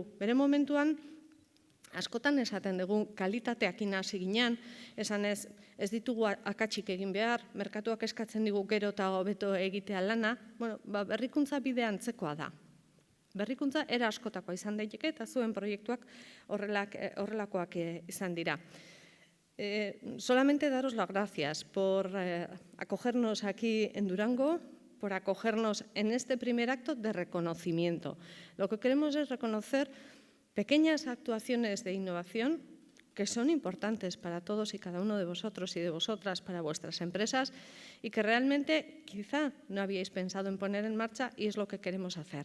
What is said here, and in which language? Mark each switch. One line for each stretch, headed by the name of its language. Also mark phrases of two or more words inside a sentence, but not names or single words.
Basque: Bere momentuan, askotan esaten dugu kalitateakin hasi ginean, esan ez ditugu akatsik egin behar, merkatuak eskatzen digu gero eta hobeto egitea lana, berrikuntza bide antzekoa da. Berrikuntza era askotakoa izan daiteke eta zuen proiektuak horrelakoak izan dira.
Spanish: Solamente daros las gracias por acogernos aquí en Durango, por acogernos en este primer acto de reconocimiento. Lo que queremos es reconocer pequeñas actuaciones de innovación que son importantes para todos y cada uno de vosotros y de vosotras, para vuestras empresas, y que realmente quizá no habíais pensado en poner en marcha y es lo que queremos hacer.